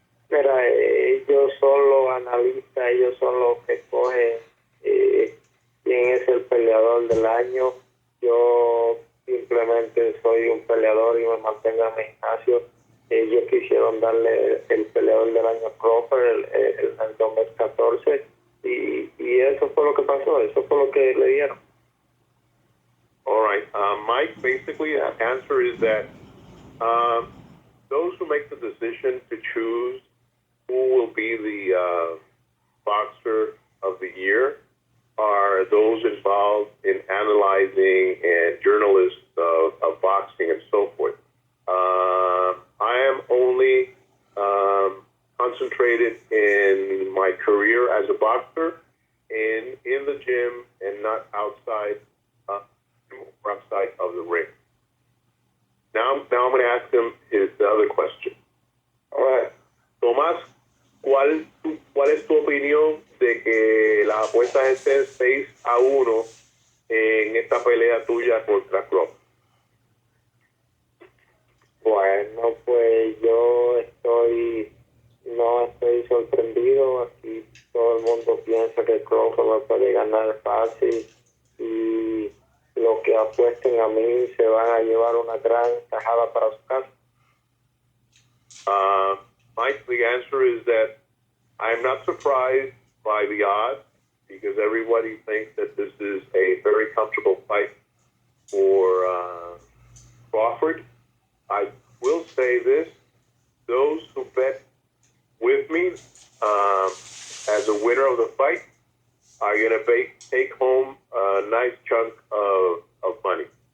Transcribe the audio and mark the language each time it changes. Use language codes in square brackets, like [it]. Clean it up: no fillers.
[es] Mira, ellos son los analistas, ellos son los que escogen quién es el peleador del año. Yo simplemente soy un peleador y me mantengo en mi gimnasio. Ellos quisieron darle el peleador del año a Crawford en el 2014 y eso fue lo que pasó, eso fue lo que le dieron. [en] All right. Mike, basically the answer is that those who make the decision to choose who will be the boxer of the year are those involved in analyzing and journalists of boxing and so forth. I am only concentrated in my career as a boxer in the gym and not outside of the ring. Now I'm going to ask him the other question. All right. [es] Tomás, ¿cuál es tu opinión de que las apuestas estén 6-1 en esta pelea tuya contra Crawford? Bueno, pues yo no estoy sorprendido. Aquí todo el mundo piensa que Crawford me puede ganar fácil y los que apuesten a mí se van a llevar una gran tajada para su casa. [en] Mike, the answer is that I'm not surprised by the odds because everybody thinks that this is a very comfortable fight for Crawford. I will say this, those who bet with me as a winner of the fight are going to take home a nice chunk of money.